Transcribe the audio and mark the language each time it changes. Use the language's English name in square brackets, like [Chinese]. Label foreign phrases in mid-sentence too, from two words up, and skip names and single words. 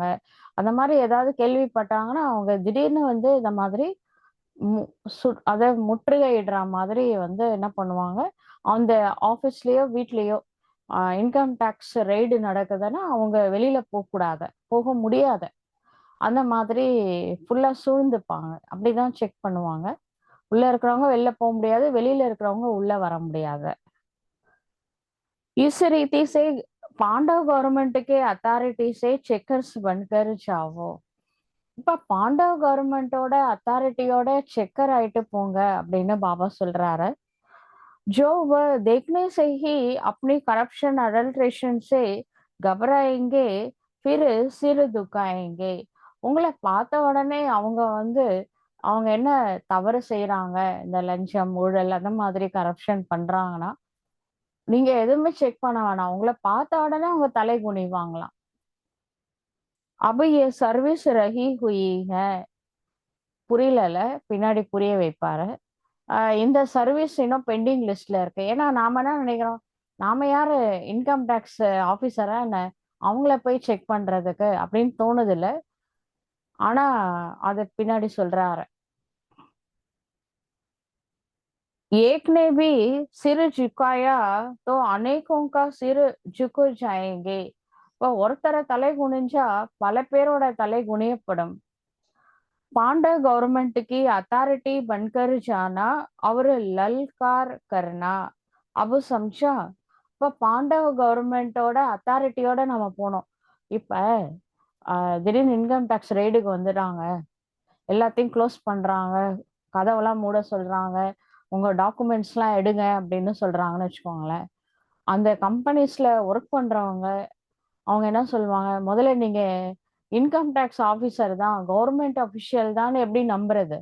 [Tamil] அந்த மாரி ஏதாவது கேள்விப்பட்டாங்கன்னா, அவங்க திடீர்னு வந்து இந்த மாதிரி மு அத முற்றுகையிடுற மாதிரி வந்து என்ன பண்ணுவாங்க, அந்த ஆஃபீஸ்லயோ, வீட்லயோ [English] income tax raid [Tamil] நடக்குதுன்னா, அவங்க வெளியில போக முடியாது. அந்த மாதிரி ஃபுல்லா சூழ்ந்துப்பாங்க. அப்படிதான் செக் பண்ணுவாங்க. உள்ள இருக்கிறவங்க வெளில முடியாது. வெளியில இருக்கிறவங்க உள்ள வர முடியாது. [Hindi] इस रीति से पांडव गवर्नमेंट के अथॉरिटी से चेकर्स बनकर जाओ. [Tamil] இப்ப பாண்டவ கவர்மெண்டோட அத்தாரிட்டியோட செக்கர் ஆயிட்டு போங்க அப்படின்னு பாபா சொல்றாரு. [Hindi] जो वह देखने से ही अपनी [English] corruption adulteration [Hindi] से घबराएंगे फिर सिर दुखाएंगे. [Tamil] உங்களை பார்த்த உடனே அவங்க வந்து அவங்க என்ன தவறு செய்யறாங்க, இந்த லஞ்சம் ஊழல் அந்த மாதிரி கரப்ஷன் பண்றாங்கன்னா நீங்க எதுவுமே செக் பண்ண வேணாம். உங்கள பார்த்த உடனே அவங்க தலை குனிவாங்களாம். [Hindi] "अब ये सर्विस रही हुई है." [Tamil] புரியலல. பின்னாடி புரிய வைப்பாரு. இந்த சர்வீஸ் இன்னும் [English] pending list [Tamil] இருக்கு. ஏன்னா நாம என்ன நினைக்கிறோம், நாம யாரு [English] income tax officer [Tamil] என்ன? அவங்கள போய் செக் பண்றதுக்கு அப்படின்னு தோணுதுல்ல. ஆனா அத பின்னாடி சொல்றாரு. [Hindi] एक ने भी सिर झुकाया तो अनेकों का सिर झुक जाएंगे. [Tamil] இப்போ ஒருத்தர தலை குனிஞ்சா பல பேரோட தலை குனியப்படும். [Hindi] पांडव गवर्नमेंट की अथॉरिटी बनकर जाना और ललकार करना. अब समझा. [Tamil] இப்ப பாண்டவ கவர்மெண்டோட அத்தாரிட்டியோட நம்ம போனோம். இப்ப திடீர்னு [English] income tax raid [Tamil] வந்துட்டாங்க. எல்லாத்தையும் க்ளோஸ் பண்றாங்க. கதவெல்லாம் மூட சொல்றாங்க. உங்க டாக்குமெண்ட்ஸ்லாம் எடுங்க அப்படின்னு சொல்றாங்கன்னு வச்சுக்கோங்களேன். அந்த கம்பெனிஸ்ல ஒர்க் பண்றவங்க அவங்க என்ன சொல்லுவாங்க, முதல்ல நீங்க [English] income tax officer [Tamil] தான், [English] government official [Tamil] தான் எப்படி நம்புறது?